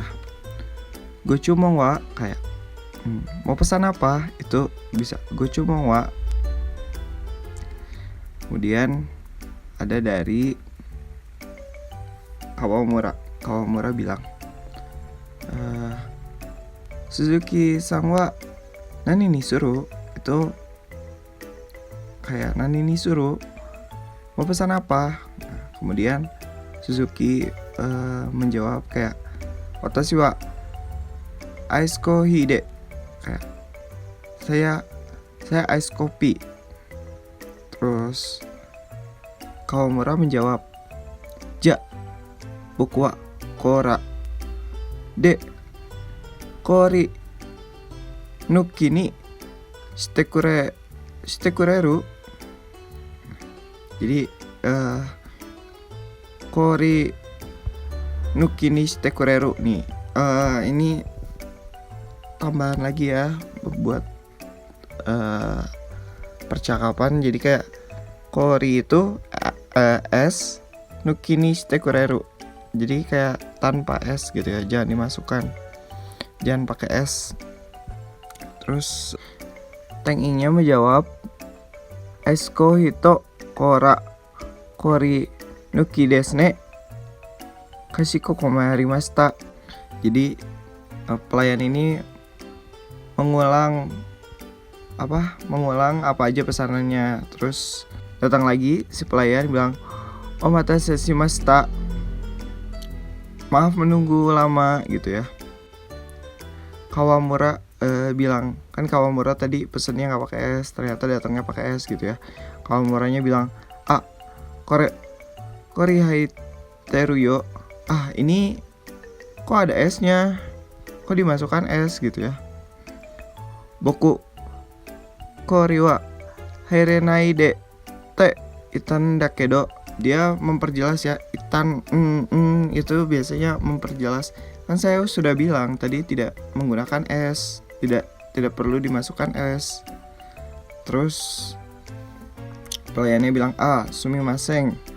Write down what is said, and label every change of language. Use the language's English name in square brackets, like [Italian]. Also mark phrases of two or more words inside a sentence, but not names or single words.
[Japanese] ご注文は [Indonesian] kayak mau pesan apa? Itu bisa [Japanese] ご注文は. [Indonesian] Kemudian ada dari Kawamura. Kawamura bilang, [Japanese] 鈴木さんは何にする? [Indonesian] Itu kayak [Japanese] 何にする? [Indonesian] Mau pesan apa? Nah, kemudian Suzuki menjawab kayak [Japanese] 私はアイスコーヒーで. [Indonesian] Kayak saya ice kopi. Terus Kawamura menjawab, [Japanese] じゃ僕はコーラで氷抜きにしてくれる. [Indonesian] Jadi [Japanese] 氷抜きにしてくれる [Indonesian] nih. Ini tambahan lagi ya buat percakapan. Jadi kayak kori itu es, [Japanese] 抜きにしてくれる. [Indonesian] Jadi kayak tanpa es gitu ya, jangan dimasukkan, jangan pakai es. Terus teng-ingnya menjawab, [Japanese] アイスコーヒーとコーラ氷抜きですね、かしこまりました. [Indonesian] Jadi pelayan ini mengulang apa aja pesanannya. Terus datang lagi si pelayan bilang, [Japanese] お待たせしました, [Indonesian] maaf menunggu lama gitu ya. Kawamura bilang, kan Kawamura tadi pesennya nggak pakai es, ternyata datangnya pakai es gitu ya. Kawamuranya bilang, [Japanese] 氷入ってるよ. [Indonesian] Ini kok ada esnya, kok dimasukkan es gitu ya. [Japanese] 僕氷は入れないでって言ったんだけど. [Indonesian] Dia memperjelas ya, itan itu biasanya memperjelas. Kan saya sudah bilang tadi tidak menggunakan es, tidak perlu dimasukkan es. Terus pelayannya bilang, sumimasen.